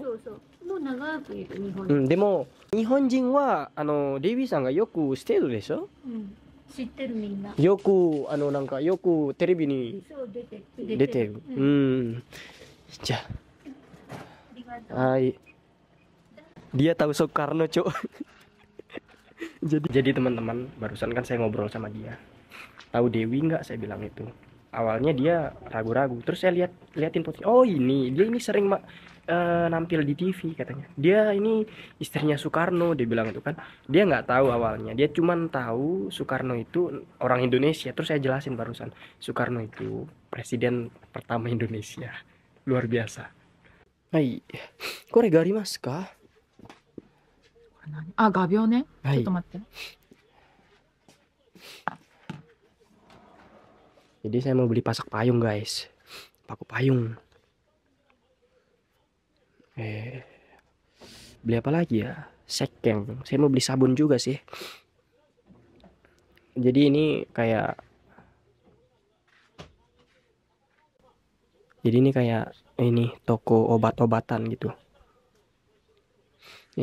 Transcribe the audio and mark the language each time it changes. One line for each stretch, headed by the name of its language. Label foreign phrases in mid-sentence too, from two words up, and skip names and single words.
Japanese: そうそう。もう長くいる日本に。でも日本人はデヴィさんがよくしてるでしょ？知ってるみんな。よくなんかよくテレビに出てる。じゃあ。
Indonesian: はい。Dia tahu Soekarno, Cuk. Jadi teman-teman, barusan kan saya ngobrol sama dia. Tahu Dewi nggak? Saya bilang itu. Awalnya dia ragu-ragu. Terus saya liatin fotonya. Oh ini, dia ini sering nampil di TV katanya. Dia ini istrinya Soekarno, dia bilang itu kan. Dia nggak tahu awalnya. Dia cuman tahu Soekarno itu orang Indonesia. Terus saya jelasin barusan. Soekarno itu presiden pertama Indonesia. Luar biasa.
Japanese: Hai, これがありますか? 画鋲ね。はい。ちょっと待って。
Indonesian: Jadi saya mau beli pasak payung guys. Paku payung. Beli apa lagi ya? Sekeng. Saya mau beli sabun juga sih. Jadi ini kayak ini toko obat-obatan gitu.